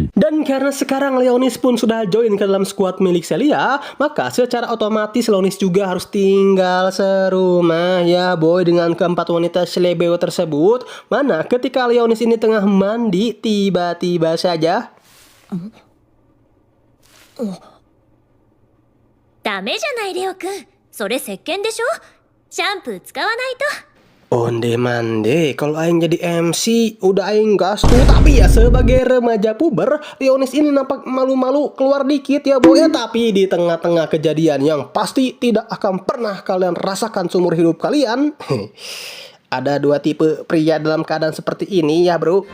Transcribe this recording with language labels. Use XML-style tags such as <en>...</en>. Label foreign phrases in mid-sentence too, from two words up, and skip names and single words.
<id>Dan karena sekarang Leonis pun sudah join ke dalam skuad milik Celia, maka secara otomatis Leonis juga harus tinggal serumah ya boy dengan keempat wanita slebeo tersebut. Mana ketika Leonis ini tengah mandi, tiba-tiba saja</id> <ja>ダメじゃないレオくん。それ石鹸でしょ。シャンプー使わないと。</ja> <min>onde mande,</min> <id>kalau aing jadi MC udah aing gas tuh. Tapi ya sebagai remaja puber, Leonis ini nampak malu-malu keluar dikit ya boy. Tapi di tengah-tengah kejadian yang pasti tidak akan pernah kalian rasakan seumur hidup kalian, ada 2 tipe pria dalam keadaan seperti ini ya bro.</id>